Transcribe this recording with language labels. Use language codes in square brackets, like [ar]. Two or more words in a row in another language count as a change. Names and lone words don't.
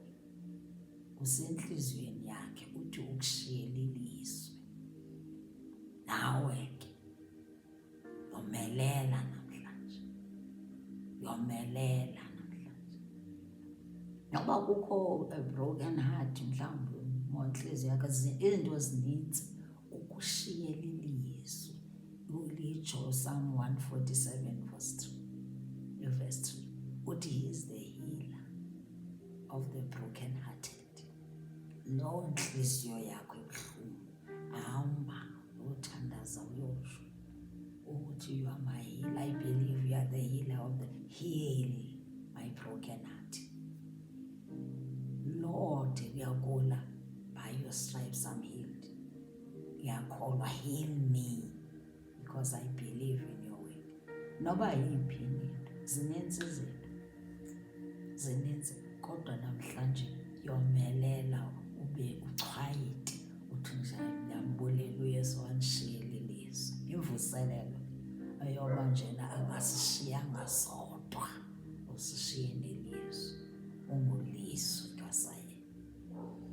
[xh] Kusenhliziyweni yakhe uthi ukushiyela ilizwi. Nawe ke yomelela namhlanje, yomelela namhlanje. Noba kukho [en] a broken heart, [xh] mhlawumbi monhliziyo yakho izinto zininzi, ukushiyela ilizwi. Ulitsho Psalm 147 verse 3. [en] Uthi he is the healer of the broken hearted. [xh] Loo nhliziyo yakho ebuhlungu, ahamba uthandaza uyosho ukuthi [en] you are my healer. I believe you are the healer of the heal my broken heart. Lord, ngiyakholwa by your stripes I'm healed. Ngiyakholwa, heal me because I believe in your word. [xh] Noba yiphi into, zininzi kodwa namhlanje yomelela ube uchwayite uthi njani ndiyambulela uYesu wandishiyela ilizwi. Imvuselelo ayoba njena angasishiyanga sodwa, usishiye nelizwi, ungulizwi kaSayeni.